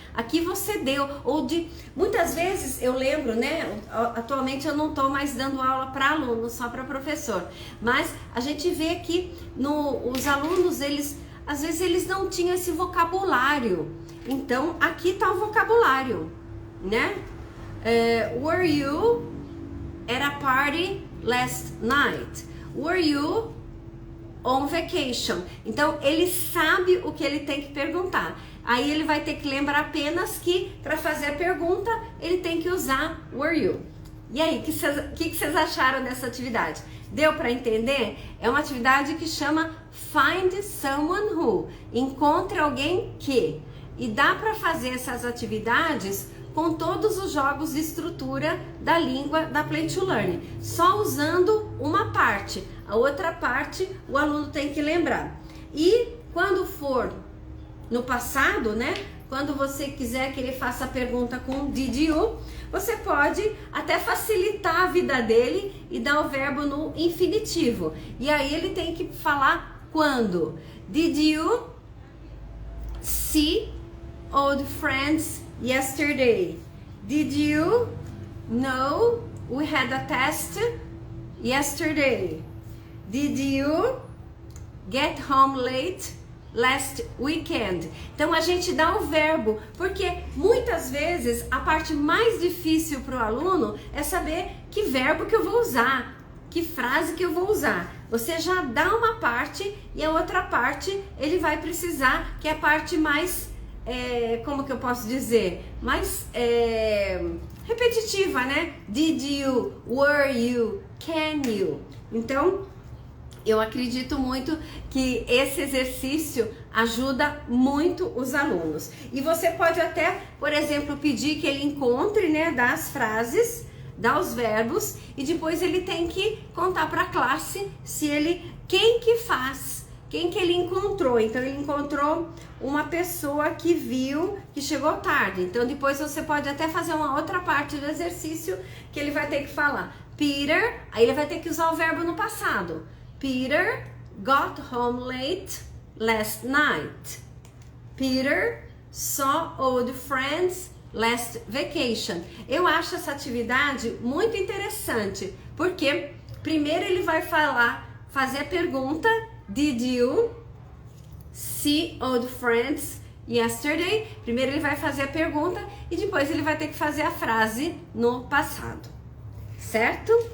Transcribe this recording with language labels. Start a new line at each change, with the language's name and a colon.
Portuguese: Aqui você deu, muitas vezes, eu lembro, né? Atualmente eu não estou mais dando aula para aluno, só para professor. Mas a gente vê que os alunos, às vezes eles não tinham esse vocabulário. Então, aqui está o vocabulário, né?
English: Were you at a party last night? Were you on vacation?
Portuguese: Então, ele sabe o que ele tem que perguntar. Aí ele vai ter que lembrar apenas que para fazer a pergunta, ele tem que usar
English: were you.
Portuguese: E aí, o que vocês acharam dessa atividade? Deu para entender? É uma atividade que chama Find Someone Who. Encontre alguém que. E dá para fazer essas atividades com todos os jogos de estrutura da língua da Play to Learn, só usando uma parte. A outra parte o aluno tem que lembrar. E quando for no passado, né? Quando você quiser que ele faça a pergunta com
English: did you,
Portuguese: você pode até facilitar a vida dele e dar o verbo no infinitivo. E aí ele tem que falar quando.
English: Did you see old friends yesterday? Did you know we had a test yesterday? Did you get home late last weekend?
Portuguese: Então a gente dá o verbo, porque muitas vezes a parte mais difícil para o aluno é saber que verbo que eu vou usar, que frase que eu vou usar. Você já dá uma parte e a outra parte ele vai precisar, que é a parte mais como que eu posso dizer? Mais repetitiva, né?
English: Did you, were you, can you?
Portuguese: Então, eu acredito muito que esse exercício ajuda muito os alunos. E você pode até, por exemplo, pedir que ele encontre, né, dá as frases, dá os verbos e depois ele tem que contar para a classe quem que faz. Quem que ele encontrou? Então ele encontrou uma pessoa que viu que chegou tarde. Então depois você pode até fazer uma outra parte do exercício que ele vai ter que falar Peter, aí ele vai ter que usar o verbo no passado.
English: Peter got home late last night. Peter saw old friends last vacation.
Portuguese: Eu acho essa atividade muito interessante, porque primeiro ele vai fazer a pergunta
English: Did you see old friends yesterday?
Portuguese: Primeiro ele vai fazer a pergunta e depois ele vai ter que fazer a frase no passado, certo?